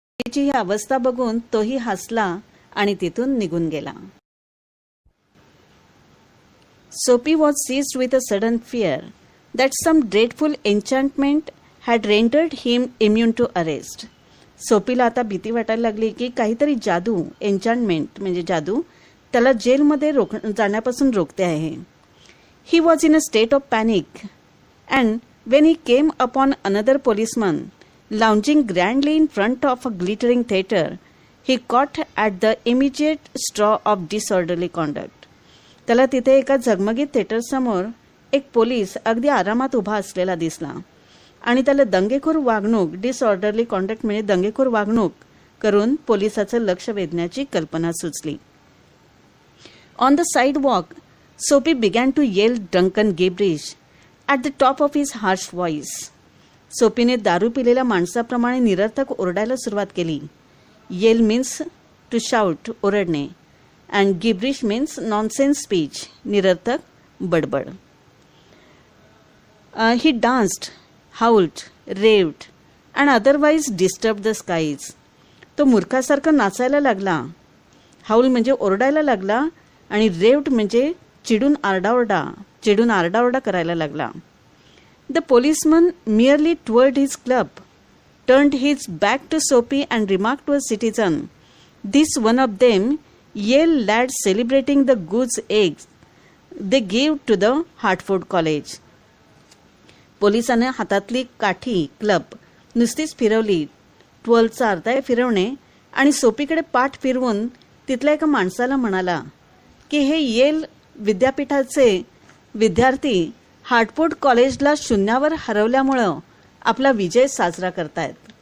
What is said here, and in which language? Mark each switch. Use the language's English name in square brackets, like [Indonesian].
[Marathi] सोपीची ही अवस्था बघून तोही हसला आणि तिथून निघून गेला. [English] Soapy was seized with a sudden fear that some dreadful enchantment had rendered him immune to arrest. [Marathi] सोपीला आता भीती वाटायला लागली की काहीतरी जादू, एन्चantment म्हणजे जादू, त्याला जेलमध्ये जाण्यापासून रोखते आहे. [English] He was in a state of panic, and when he came upon another policeman lounging grandly in front of a glittering theatre, he caught at the immediate straw of disorderly conduct. [Marathi] त्याला तिथे एका झगमगीत थिएटरसमोर एक police अगदी आरामात उभा असलेला दिसला आणि त्याला दंगेखोर वागणूक, डिसऑर्डरली कॉन्डक्ट म्हणजे दंगेखोर वागणूक करून पोलिसाचं लक्ष वेधण्याची कल्पना सुचली. [English] On the sidewalk, Soapy began to yell drunken gibberish at the top of his harsh voice. [Marathi] सोपीने दारू पिलेल्या माणसाप्रमाणे निरर्थक ओरडायला सुरुवात केली. [English] yell means to shout, [Marathi] ओरडणे, [English] and gibberish means nonsense speech, [Marathi] निरर्थक बडबड. [English] He danced, howled, raved, and otherwise disturbed the skies. [Marathi] तो मूर्खासारखा नाचायला लागला. हाऊल म्हणजे ओरडायला लागला आणि रेव्ड म्हणजे चिडून आरडाओरडा करायला लागला. [English] The policeman merely twirled his club, turned his back to Soapy and remarked to a citizen, "This one of them Yale lads celebrating the goose eggs they gave to the Hartford College." [Marathi] पोलिसाने हातातली काठी, club नुसतीच फिरवली. ट्वेलचा अर्थ आहे फिरवणे, आणि सोपीकडे पाठ फिरवून तिथल्या एका माणसाला म्हणाला की हे येल विद्यापीठाचे विद्यार्थी हार्टफोर्ड कॉलेजला शून्यावर हरवल्यामुळं आपला विजय साजरा करतायत.